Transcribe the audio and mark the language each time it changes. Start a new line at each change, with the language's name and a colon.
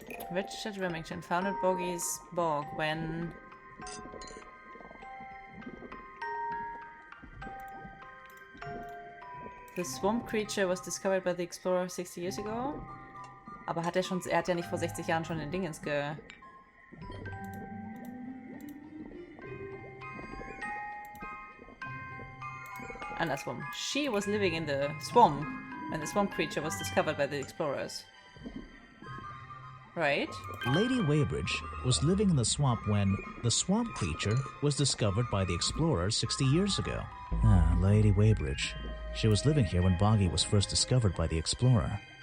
English: Richard Remington founded Boggy's Bog when... The swamp creature was discovered by the explorer 60 years ago.
German: Aber hat er hat ja nicht vor 60 Jahren schon den Dingens Andersrum.
English: She was living in the swamp when the swamp creature was discovered by the explorers. Right? Lady Weybridge was living in the swamp when the swamp creature was discovered by the explorers 60 years ago. Ah, Lady Weybridge. She was living here when Boggy was first discovered by the explorer.